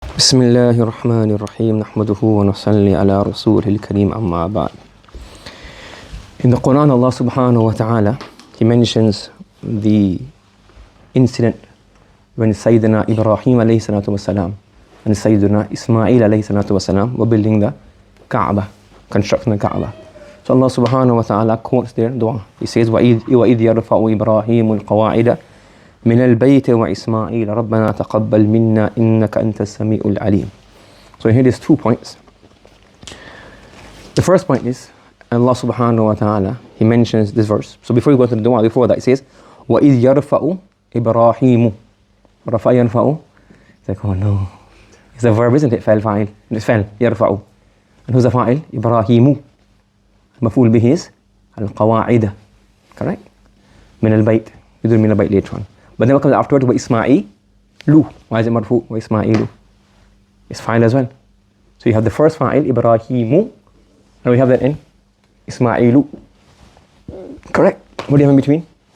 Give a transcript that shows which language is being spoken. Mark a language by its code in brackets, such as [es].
[ar] بسم الله الرحمن الرحيم نحمده ونصلي على رسوله الكريم أما بعد. [en] In the Quran, Allah subhanahu wa ta'ala, He mentions the incident when Sayyidina Ibrahim alayhi salatu wasalam and Sayyidina Ismail alayhi salatu wasalam were building the Kaaba, constructing the Kaaba. So Allah subhanahu wa ta'ala quotes their dua. He says, [ar] وَإِذْ يَرْفَعُ إِبْرَاهِيمُ الْقَوَاعِدَ من البيت وإسماعيل ربنا تقبل منا إنك أنت السميع العليم. [en] So here there's 2 points. The first point is Allah subhanahu wa ta'ala, He mentions this verse. So before you go to the dua, before that, He says [ar] وَإِذْ يَرْفَعُ إِبْرَاهِيمُ رَفَعَ يَرْفَعُ. [en] It's like, oh no, it's a verb, isn't it? [ar] فعل فاعل. [en] It's [ar] فعل يرفع. [en] And who's the fa'il? إبراهيم. [ar] مفعول به [en] is [ar] القواعد. [en] Correct? [ar] من البيت. [en] You do [ar] من البيت [en] later on. But then what comes afterwards? وَإِسْمَاعِيلُ. Why is it marfu? وَإِسْمَاعِيلُ. It's fa'il as well. So you have the first fa'il, Ibrahimu, and we have that in Ismailu. Correct? What do you have in between?